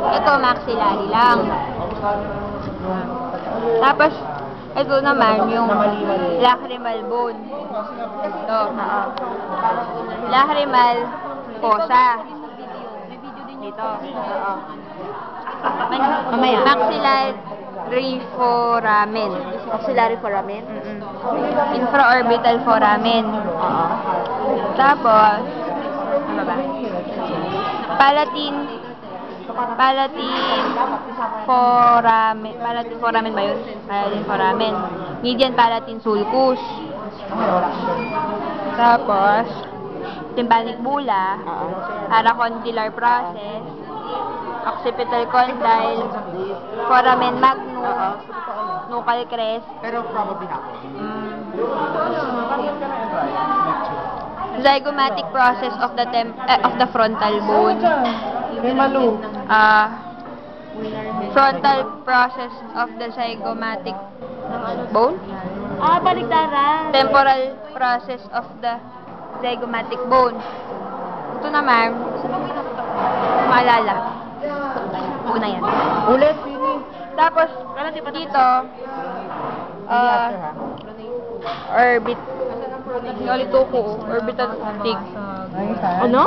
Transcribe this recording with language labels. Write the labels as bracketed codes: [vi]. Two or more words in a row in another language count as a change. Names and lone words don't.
[tl] Ito, maxillary lang. Tapos, ito naman, yung [en] lacrimal bone. Ito. Lacrimal fossa. [tl] Dito. Mamaya. [en] Maxillary foramen. Maxillary foramen? Infraorbital foramen. [tl] Tapos, ano ba? [en] Palatine foramen. Palatine foramen ba yun? Palatine foramen. Median palatine sulcus. Tapos, tympanic bulla. Aracondylar process. Occipital condyle. Foramen magnum. Nuchal crest. [tl] Pero probably hapon. [en] Zygomatic process of the frontal bone. Frontal process of the zygomatic bone. [tl] Baliktaran. [en] Temporal process of the zygomatic bone. [tl] Ito naman, maalala. Una yan. Ulit, Pini. Tapos, dito, [en] orbital stick. [tl] Ano?